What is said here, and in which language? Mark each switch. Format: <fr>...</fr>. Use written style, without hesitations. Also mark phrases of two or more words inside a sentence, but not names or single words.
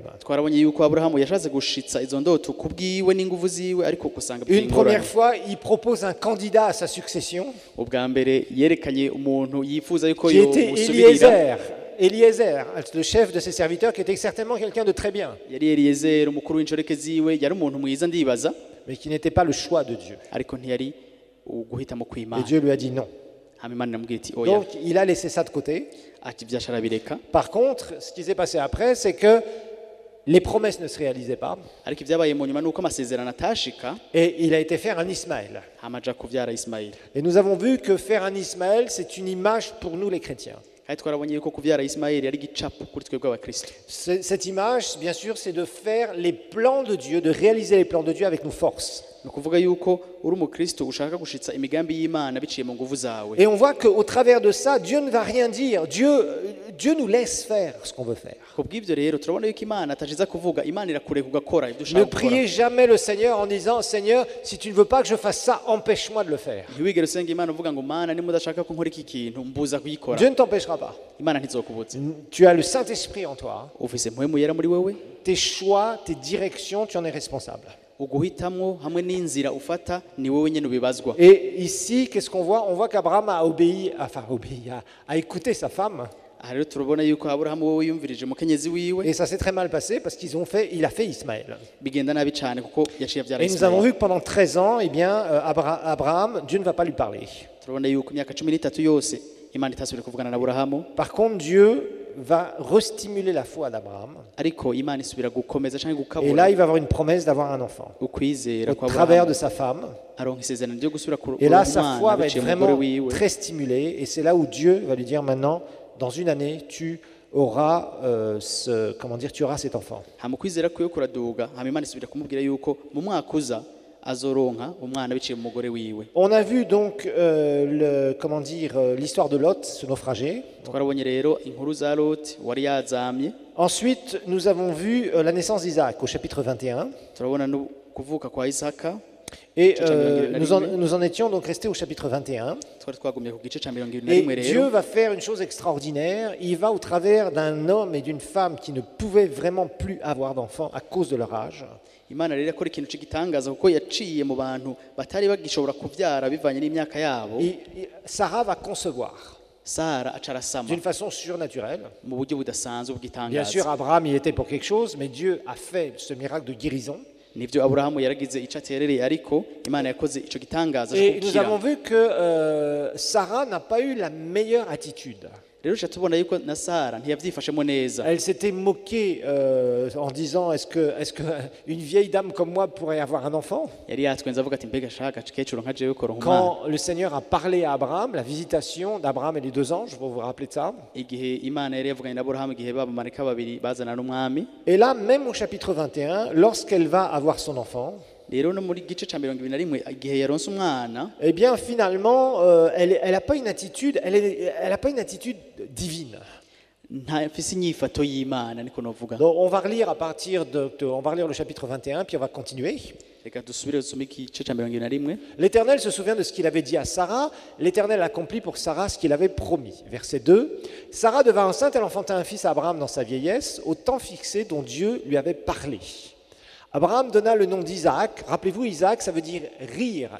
<rn>Twarabonye yuko Aburahamu yashatse gushitsa izo ndoto kubwiwe n'inguvu ziwe ariko kusanga</rn> <fr>Une première fois, il propose un candidat à sa succession</fr> <rn>ubwa mbere yerekanye umuntu yifuza yuko</rn> <fr>qui</fr> <rn>yo</rn> <fr>était</fr> <rn>musubirira.</rn> <fr>Eliezer, le chef de ses serviteurs, qui était certainement quelqu'un de très bien,</fr> <rn>Yari Eliyezeri umukuru w'inshoreke ziwe yari umuntu mwiza ndibaza</rn> <fr>mais qui n'était pas le choix de Dieu.</fr> <rn>ariko ntiyari uguhitamo</rn> <fr>Et</fr> <rn>kw'Imana.</rn> <fr>Dieu lui a dit non.</fr> <rn>Hama Imana iramubwira iti oya</rn> <fr>Donc, il a laissé ça de côté.</fr> <rn>ati ivyasha arabireka.</rn> <fr>Par contre, ce qui s'est passé après, c'est que les promesses ne se réalisaient pas</fr> <rn>Ariko ivyabaye mu nyuma nuko amasezerano atashika</rn> <fr>et il a été faire un Ismaël.</fr> <rn>hama aja kuvyara Ismaili.</rn> <fr>Et nous avons vu que faire un Ismaël, c'est une image pour nous les chrétiens.</fr> <rn>Kandi twarabonye yuko kuvyara Ismaili ari igicapo kuri twebwe abakristo.</rn> <fr>Cette image, bien sûr, c'est de faire les plans de Dieu, de réaliser les plans de Dieu avec nos forces.</fr> <rn>Ni ukuvuga yuko uri umukristo ushaka gushitsa imigambi y'Imana biciye mu nguvu zawe.</rn> <fr>Et on voit qu'au travers de ça, Dieu ne va rien dire. Dieu nous laisse faire ce qu'on veut faire.</fr> <rn>Kubw'ivyo rero turabona yuko Imana atashiza kuvuga, Imana irakureka ugakora ivyo</rn> <fr>Ne</fr> <rn>ushaka gukora.</rn> <fr>priez jamais le Seigneur en disant, Seigneur, si tu ne veux pas que je fasse ça, empêche-moi de le faire.</fr> <rn>Ntiwigere usenga Imana uvuga ngo Mana nimba udashaka ko nkora iki kintu mbuza kuyikora.</rn> <fr>Dieu ne t'empêchera pas.</fr> <rn>Imana ntizokubuza.</rn> <fr>Tu as le Saint-Esprit en toi.</fr> <rn>Ufise mpwemu yera muri wewe,</rn> <fr>Tes choix, tes directions, tu en es responsable.</fr> <rn>uguhitamwo hamwe n'inzira ufata ni wowe nyene ubibazwa.</rn> <fr>Et ici, qu'est-ce qu'on voit? On voit qu'Abraham a a écouté sa femme.</fr> <rn>Aha rero turabona yuko Aburahamu wowe yumvirije umukenyezi wiwe</rn> <fr>Et ça s'est très mal passé parce il a fait Ismaël.</fr> <rn>bigenda nabi cane kuko yaciye avyara</rn> <fr>Et nous avons</fr> <rn>Ismaili.</rn> <fr>vu que pendant 13 ans, eh bien, Abraham, Dieu ne va pas lui parler.</fr> <rn>Turabona yuko imyaka 13 yose Imana itasubire kuvugana na Aburahamu,</rn> <fr>Par contre, Dieu va restimuler la foi d'Abraham.</fr> <rn>ariko Imana isubira gukomeza canke</rn> <fr>Et</fr> <rn>gukabura</rn> <fr>là, il va avoir une promesse d'avoir un enfant</fr> <rn>ukwizera</rn> <fr>au</fr> <rn>kwa</rn> <fr>travers de</fr> <rn>Aburahamu</rn> <fr>sa femme.</fr> <rn>aronka isezerano ryo gusubira</rn> <fr>Et là, sa foi</fr> <rn>umwana</rn> <fr>va être</fr> <rn>biciye mu mugore</rn> <fr>vraiment</fr> <rn>wiwe.</rn> <fr>très stimulée. Et c'est là où Dieu va lui dire maintenant, dans une année, tu auras, tu auras cet enfant.</fr> <rn>hama ukwizera kwiwe kuraduga, hama Imana isubira kumubwira yuko mu mwaka uza azoronka umwana biciye mu mugore wiwe.</rn> <fr>On a vu donc l'histoire de Lot, ce naufragé.</fr> <rn>Twarabonye rero inkuru za Loti wari yazamye.</rn> <fr>Ensuite, nous avons vu la naissance d'Isaac au chapitre 21.</fr> <rn>Turabona no kuvuka kwa Isaka.</rn> <fr>Et Chapitre nous en étions donc restés au chapitre 21.</fr> <rn>Twari twagumye ku gice ca 21</rn> <fr>Et</fr> <rn>rero.</rn> <fr>Dieu va faire une chose extraordinaire. Il va au travers d'un homme et d'une femme qui ne pouvaient vraiment plus avoir d'enfants à cause de leur âge.</fr> <rn>Imana rero akora ikintu cy'igitangaza kuko yaciye mu bantu batari bagishobora kuvyara bivanye n'imyaka yabo.</rn> <fr>Sarah va concevoir</fr> <rn>Sara aca arasama</rn> <fr>d'une façon surnaturelle.</fr> <rn>mu buryo budasanzwe</rn> <fr>Bien sûr,</fr> <rn>bw'igitangaza.</rn> <fr>Abraham y était pour quelque chose, mais Dieu a fait ce miracle de guérison.</fr> <rn>Nivyo Aburahamu yaragize ico aterereye ariko Imana yakoze ico gitangaza cyo</rn> <fr>Et nous avons</fr> <rn>gukira.</rn> <fr>vu que Sarah n'a pas eu la meilleure attitude.</fr> <rn>Rero uca tubona yuko na Sara ntiyavyifashemo neza.</rn> <fr>Elle s'était moquée en disant est-ce que une vieille dame comme moi pourrait avoir un enfant?</fr> <rn>Yari yatwenze avuga ati mbega shaka kecuru nka jewe koronka umwana.</rn> <fr>Quand le Seigneur a parlé à Abraham, la visitation d'Abraham et les 2 anges, vous vous rappelez de ça?</fr> <rn>Igihe Imana yari yavuganye na Aburahamu igihe babamarika babiri bazana n'umwami.</rn> <fr>Et là, même au chapitre 21, lorsqu'elle va avoir son enfant,</fr> <rn>Rero no muri gice ca 21 igihe yaronse umwana,</rn> <fr>eh bien finalement, elle n'a pas une attitude, elle a pas une attitude divine.</fr> <rn>ntafise inyifato y'Imana niko novuga.</rn> <fr>Donc on va relire on va relire le chapitre 21, puis on va continuer.</fr> <rn>Reka dusubire dusome igice ca 21.</rn> <fr>L'Éternel se souvient de ce qu'il avait dit à Sarah. L'Éternel accomplit pour Sarah ce qu'il avait promis. Verset 2. Sarah devint enceinte, elle enfanta un fils à Abraham dans sa vieillesse, au temps fixé dont Dieu lui avait parlé. Abraham donna le nom d'Isaac. Rappelez-vous, Isaac, ça veut dire rire.</fr>